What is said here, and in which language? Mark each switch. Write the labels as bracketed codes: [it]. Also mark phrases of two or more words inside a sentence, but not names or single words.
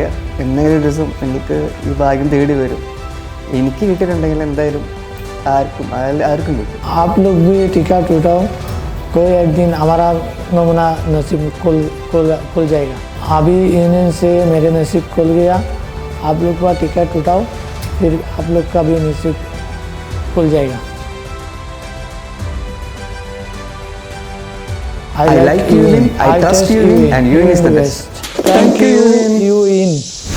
[ml] എന്തെങ്കിലും ഒരു ദിവസം നിങ്ങൾക്ക് ഈ ഭാഗ്യം തേടി വരും. എനിക്ക് കിട്ടിയിട്ടുണ്ടെങ്കിൽ എന്തായാലും ആർക്കും കിട്ടും. [hi] आप लोग भी टिकट उठाओ, कोई एक दिन हमारा नमूना नसीब खुल जाएगा। अभी यूनियन से मेरे नसीब खुल गया। आप लोग का टिकट उठाओ, फिर आप लोग का भी नसीब खुल जाएगा। [en] I like UIN, I trust UIN, and UIN is the best. Thank you, UIN.